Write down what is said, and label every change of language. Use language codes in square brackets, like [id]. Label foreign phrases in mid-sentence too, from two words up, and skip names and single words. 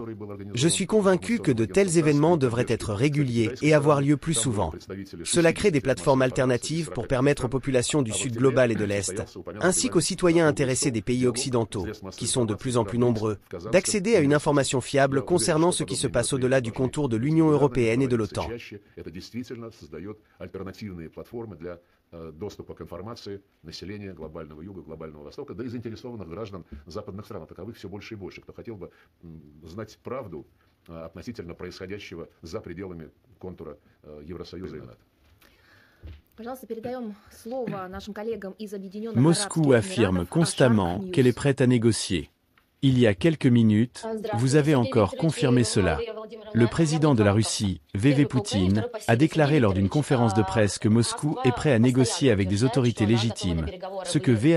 [fr] Je suis convaincu que de tels événements devraient être réguliers et avoir lieu plus souvent. Cela crée des plateformes alternatives pour permettre aux populations du Sud global et de l'Est, ainsi qu'aux citoyens intéressés des pays occidentaux, qui sont de plus en plus nombreux, d'accéder à une information fiable concernant ce qui se passe au-delà du contour de l'Union européenne et de l'OTAN. [ru] Создает альтернативные платформы для доступа к информации населения глобального Юга, глобального Востока, да и заинтересованных граждан западных стран. Таковых все больше и больше, кто хотел бы знать правду относительно происходящего за пределами контура Евросоюза и НАТО. [fr] Moscou affirme constamment qu'elle est prête à négocier. Il y a quelques minutes, vous avez encore confirmé cela. Le président de la Russie, V.V. Poutine, a déclaré lors d'une conférence de presse que Moscou est prêt à négocier avec des autorités légitimes, ce que V.A.